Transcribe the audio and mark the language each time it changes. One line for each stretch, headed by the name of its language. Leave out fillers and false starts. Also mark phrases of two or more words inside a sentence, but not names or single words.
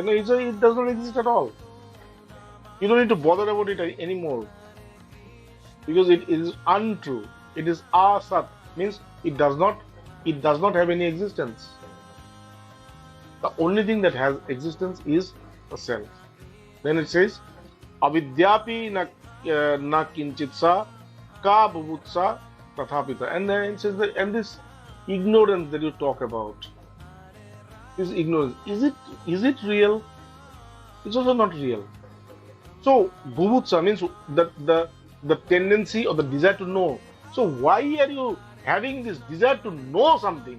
English: No, it does not exist at all. You don't need to bother about it anymore, because it is untrue. It is asat, means it does not have any existence. The only thing that has existence is the self. Then it says,
Sanskrit: अविद्यापि न किंचित्सा का बुभुत्सा तथापि ते.
English: And then it says that, and this ignorance that you talk about, this ignorance, is it real? It's also not real. So bhuvutsa means the tendency or the desire to know. So why are you having this desire to know something?